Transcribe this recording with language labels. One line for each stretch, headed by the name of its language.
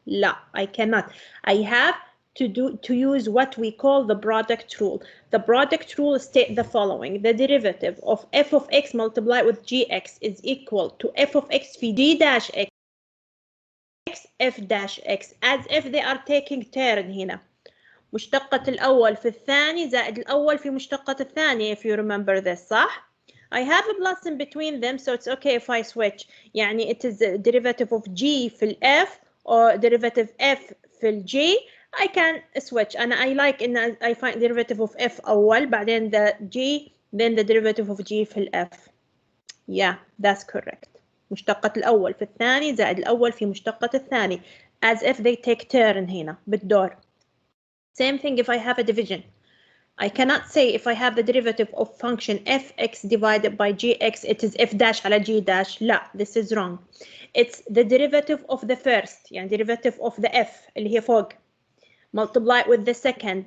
English: لا, I cannot. I have to use what we call the product rule. The product rule states the following: the derivative of f of x multiplied with gx is equal to f of x في g dash x f dash x, as if they are taking turn هنا.
Arabic: مشتقة الأول في الثاني زائد الأول في مشتقة الثاني,
English: if you remember this,
Arabic: صح?
English: I have a plus in between them, so it's okay if I switch. يعني it is the derivative of g في ال f or derivative f في ال g. I can switch, and I like in I find derivative of f
Arabic: أول بعدين
English: the g, then the derivative of g في ال f. Yeah, that's correct.
Arabic: مشتقة الأول في الثاني زائد الأول في مشتقة الثاني,
English: as if they take turn
Arabic: هنا بالدور.
English: Same thing if I have a division. I cannot say if I have the derivative of function fx divided by gx, it is f dash على g dash. لا, this is wrong. It's the derivative of the first, يعني derivative of the f
Arabic: اللي هي فوق,
English: multiply with the second.